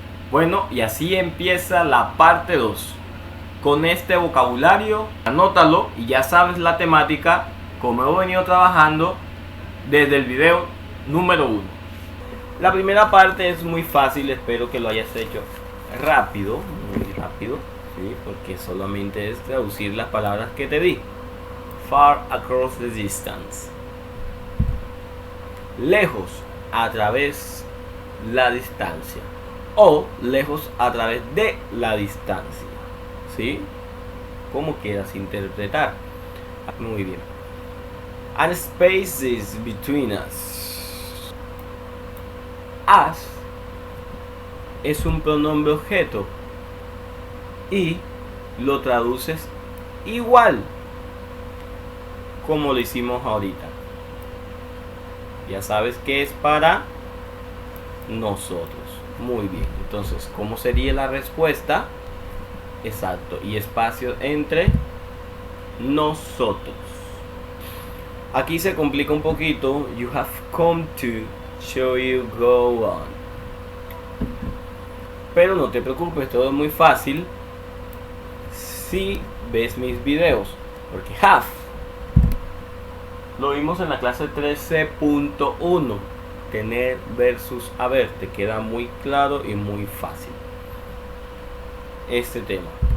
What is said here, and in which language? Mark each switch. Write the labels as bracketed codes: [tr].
[es] Bueno, y así empieza la parte 2. Con este vocabulario, anótalo y ya sabes la temática como he venido trabajando desde el video número 1. La primera parte es muy fácil, espero que lo hayas hecho rápido, muy rápido. ¿Sí? Porque solamente es traducir las palabras que te di. [en] Far across the distance. [es] Lejos, a través la distancia. O lejos a través de la distancia. ¿Sí? Como quieras interpretar. Muy bien. [en] And spaces between us. [es] As es un pronombre objeto y lo traduces igual como lo hicimos ahorita. Ya sabes que es para nosotros. Muy bien. Entonces, ¿cómo sería la respuesta? Exacto. Y espacio entre nosotros. Aquí se complica un poquito. [en] You have come to show you go on. [es] Pero no te preocupes, todo es muy fácil si ves mis videos, porque have lo vimos en la clase 13.1, tener versus haber, te queda muy claro y muy fácil este tema.